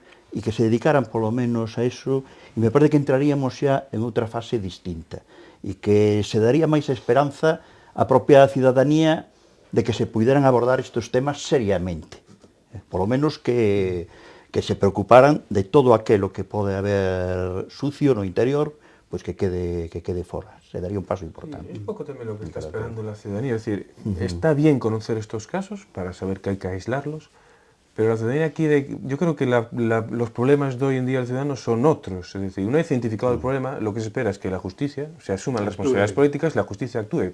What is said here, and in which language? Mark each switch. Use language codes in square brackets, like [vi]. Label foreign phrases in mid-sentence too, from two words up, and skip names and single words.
[gl] E que se dedicaran polo menos a eso, e me parece que entraríamos xa en outra fase distinta, e que se daría máis esperanza á propia cidadanía de que se puderan abordar estes temas seriamente, polo menos que se preocuparan de todo aquilo que pode haber sucio no interior, pois que quede fora. [es] Se daría un paso importante. Es poco también lo que está esperando la ciudadanía. Es decir, está bien conocer estos casos para saber que hay que aislarlos, pero la ciudadanía aquí, yo creo que los problemas de hoy en día del ciudadano son otros. Es decir, una vez identificado el problema, lo que se espera es que la justicia se asuma las responsabilidades políticas y la justicia actúe.